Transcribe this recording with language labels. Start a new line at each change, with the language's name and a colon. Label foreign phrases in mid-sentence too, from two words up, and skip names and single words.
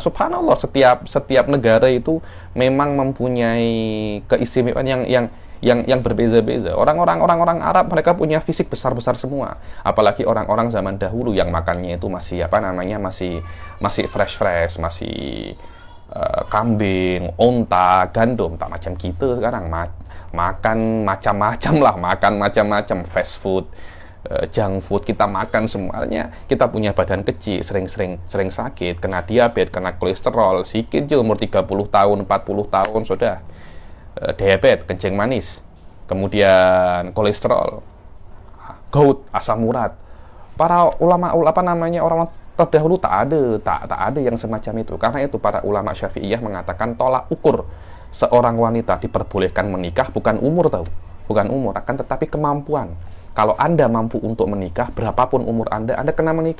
Malay: Subhanallah, setiap negara itu memang mempunyai keistimewaan yang berbeza-beza.
Indonesian: Orang-orang Arab mereka punya fisik besar-besar semua. Apalagi orang-orang zaman dahulu yang makannya itu masih masih fresh, masih kambing, onta,
Malay: gandum, tak macam kita sekarang makan macam-macam,
English: fast food, junk food,
Malay: kita makan semuanya. Kita punya badan kecil, sering sakit, kena diabetes, kena kolesterol, sikit je umur 30 tahun, 40 tahun sudah diabetes, kencing manis, kemudian kolesterol, gout,
Indonesian: asam urat.
Malay: Para ulama orang terdahulu tak ada yang semacam itu.
Indonesian: Karena itu para ulama Syafi'iyah mengatakan tolak ukur seorang wanita diperbolehkan menikah bukan umur, akan tetapi kemampuan. Kalau Anda mampu untuk menikah, berapapun umur Anda kena menikah.